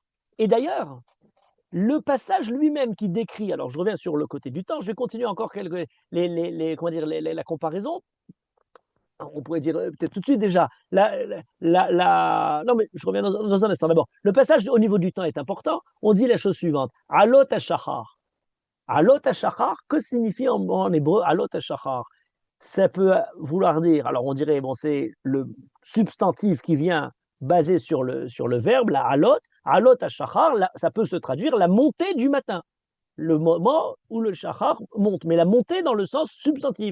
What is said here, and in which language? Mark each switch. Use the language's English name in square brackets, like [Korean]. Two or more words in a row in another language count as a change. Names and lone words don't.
[French] Et d'ailleurs, le passage lui-même qui décrit, alors je reviens sur le côté du temps, je vais continuer encore la comparaison. On pourrait dire peut-être tout de suite déjà, non mais je reviens dans un instant. D'abord, le passage au niveau du temps est important. On dit la chose suivante, [Hebrew] עלות השחר. עלות השחר, [French] que signifie en hébreu [Hebrew] עלות השחר? [French] Ça peut vouloir dire, alors on dirait, bon, c'est le substantif qui vient basé sur le verbe, la [Hebrew] עלות השחר, [French] ça peut se traduire la montée du matin, le moment où le shachar monte, mais la montée dans le sens substantif.